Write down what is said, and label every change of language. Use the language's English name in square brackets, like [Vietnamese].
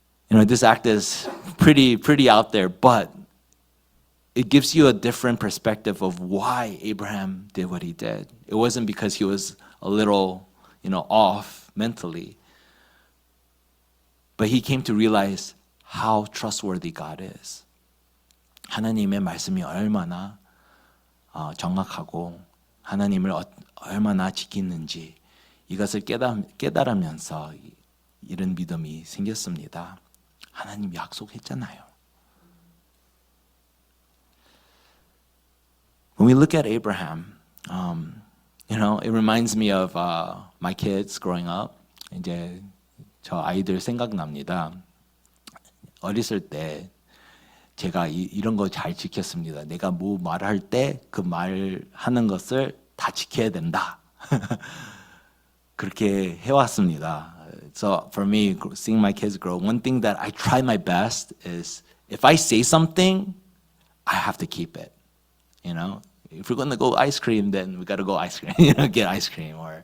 [English] You know, this act is pretty out there, but it gives you a different perspective of why Abraham did what he did. It wasn't because he was a little, off mentally. But he came to realize how trustworthy God is. [Korean] 하나님의 말씀이 얼마나 정확하고 하나님을 얼마나 지키는지 이것을 깨달으면서 이런 믿음이 생겼습니다. 하나님 약속했잖아요. [English] When we look at Abraham, it reminds me of my kids growing up. [Korean] 이제 저 아이들 생각납니다. 어렸을 때 제가 이런 거 잘 지켰습니다. 내가 뭐 말할 때 그 말하는 것을 다 지켜야 된다. 그렇게 해왔습니다. [English] So for me, seeing my kids grow, one thing that I try my best is if I say something, I have to keep it. If we're going to go ice cream, then we got to go ice cream. Get ice cream.